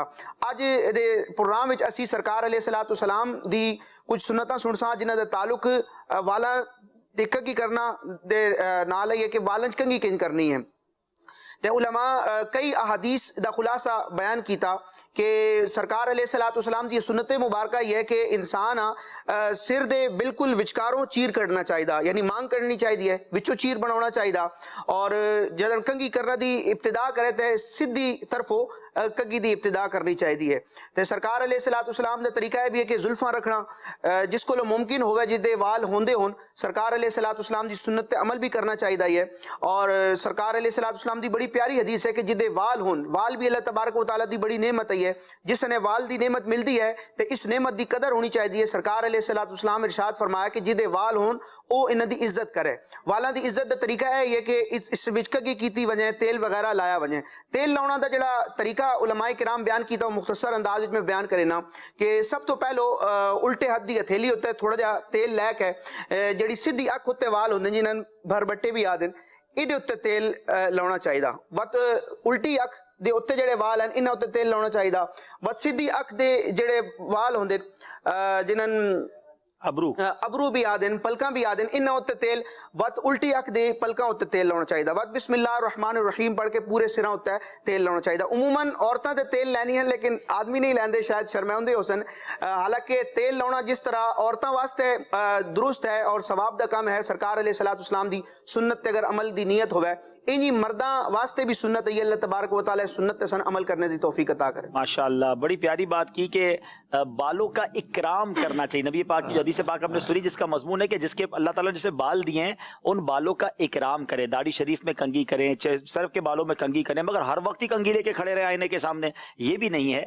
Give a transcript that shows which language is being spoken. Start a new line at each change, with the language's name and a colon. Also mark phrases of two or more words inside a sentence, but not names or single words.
Saraiki: اج دے پروگرام وچ اسی سرکار علیہ السلام دی کجھ سنتاں سنساں جنہاں دا تعلق والا دی کنگھی کرنا دے نال ہے کہ والاں چ کنگھی کنج کرنی ہے. تے علما کئی احادیث دا خلاصہ بیان کیتا کہ سرکار علیہ السلام دی سنت مبارک یہ ہے کہ انسان سر دے بالکل وچکاروں چیر کڈھنا چاہیے، یعنی مانگ کڈھنی چاہیے، وچوں چیر بنانا چاہیے اور جدن کنگھی کرنا دی ابتدا کرے تو سیدھی طرفوں کنگھی دی ابتدا کرنی چاہیے. تو سرکار علیہ السلام دا طریقہ ہے بھی ہے کہ زلفاں رکھنا جس کو ممکن ہووے جس دے وال ہوندے ہون سرکار علیہ السلام دی سنت عمل بھی کرنا چاہیے. اور سرکار علیہ السلام دی بڑی پیاری حدیث ہے کہ جیدے وال ہون، وال بھی اللہ تبارک و تعالیٰ دی بڑی نعمت ہے، جس نے وال دی نعمت ملتی ہے تو اس نعمت دی قدر ہونی چاہیے. سرکار علیہ السلام ارشاد فرمایا کہ جیدے وال ہون او انہاں دی عزت کرے. والاں دی عزت دا طریقہ ہے کہ اس وچ کنگھی کیتی وجے، تیل وغیرہ لایا وجے. تیل لاونا دا جیہڑا طریقہ علمائے کرام بیان کیتا مختصر انداز میں بیان کرے نا کہ سب تو پہلو الٹے ہتھ دی ہتھیلی اتے تھوڑا جیہا تیل لے کے جیہڑی سیدھی اکھ اتے وال ہوندے جنہاں بھربٹے بھی آکھدے ایہدے اتے تیل لاونا چاہیے. وت الٹی اکھ دے اتے جیڑے وال ہن انہاں اتے تیل لاونا چاہیے. وت سیدھی اکھ دے جیڑے وال ہوندے جنہاں ابرو بھی آدن پلکاں بھی آدن انہاں اتے تیل، وت الٹی اکھ دے پلکاں اتے تیل لاونا چاہیے. وت
Arabic: بسم الله الرحمن الرحيم
Saraiki: پڑھ کے پورے سراں اتے تیل لاونا چاہیے. عموماً عورتاں تے تیل لینی ہے لیکن آدمی نہیں لیندے، شاید شرماؤندے ہوسن. حالانکہ تیل لاونا جس طرح عورتاں واسطے درست ہے اور ثواب دا کام ہے، سرکار علیہ السلام دی سنت تے اگر عمل دی نیت ہووے اینجی مرداں واسطے بھی سنت ہے. اللہ تبارک و تعالیٰ سنت سن عمل کرنے دی توفیق عطا کرے.
Urdu: ماشاءاللہ، بڑی پیاری بات کی کہ بالوں کا اکرام کرنا چاہیے. نبی پاک کی حدیث پاک ہم نے سنی جس کا مضمون ہے کہ جس کے اللہ تعالیٰ نے جسے بال دیے ہیں ان بالوں کا اکرام کریں، داڑھی شریف میں کنگھی کریں، سر کے بالوں میں کنگھی کریں، مگر ہر وقت ہی کنگھی لے کے کھڑے رہے آئینے کے سامنے، یہ بھی نہیں ہے.